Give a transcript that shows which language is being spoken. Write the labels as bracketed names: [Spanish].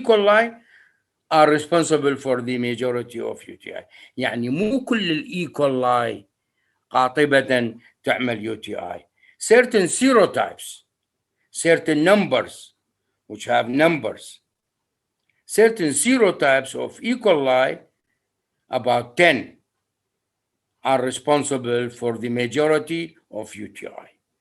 [English] coli are responsible for the majority of UTI. [Arabic] يعني مو كل الإي كولاي قاطبة تعمل UTI. [English] Certain serotypes, certain numbers, which have numbers, certain serotypes of E. coli, about 10, are responsible for the majority of UTI.